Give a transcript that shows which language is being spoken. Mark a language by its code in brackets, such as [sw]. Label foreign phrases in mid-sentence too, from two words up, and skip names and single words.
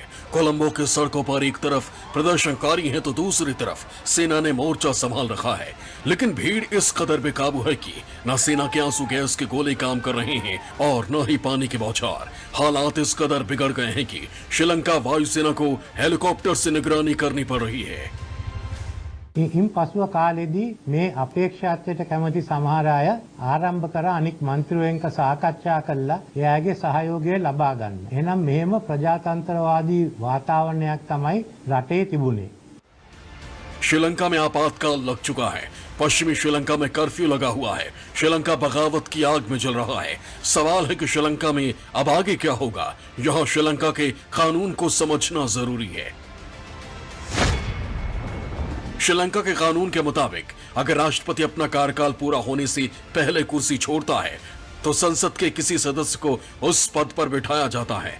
[hi] कोलंबो के सड़कों पर एक तरफ प्रदर्शनकारी हैं तो दूसरी तरफ सेना ने मोर्चा संभाल रखा है, लेकिन भीड़ इस कदर बेकाबू है कि न सेना के आंसू गैस के गोले काम कर रहे हैं और न ही पानी के बौछार। हालात इस कदर बिगड़ गए हैं कि श्रीलंका वायुसेना को हेलीकॉप्टर से निगरानी करनी पड़ रही है। [si] ඉන් පසුව කාලෙදී මේ අපේක්ෂාත්වයට කැමති සමහර අය ආරම්භ කර අනික් මන්ත්‍රීවරුන්ක සාකච්ඡා කළා එයාගේ සහයෝගය ලබා ගන්න. එහෙනම් මෙහෙම ප්‍රජාතන්ත්‍රවාදී වාතාවරණයක් තමයි රටේ තිබුණේ. [hi] श्रीलंका में आपातकाल लग चुका है। पश्चिमी श्रीलंका में कर्फ्यू लगा हुआ है। श्रीलंका बगावत की आग में जल रहा है। सवाल है कि श्रीलंका में अब आगे क्या होगा। यहाँ श्रीलंका के कानून को समझना जरूरी है। श्रीलंका के कानून के मुताबिक अगर राष्ट्रपति अपना कार्यकाल पूरा होने से पहले कुर्सी छोड़ता है तो संसद के किसी सदस्य को उस पद पर बिठाया जाता है।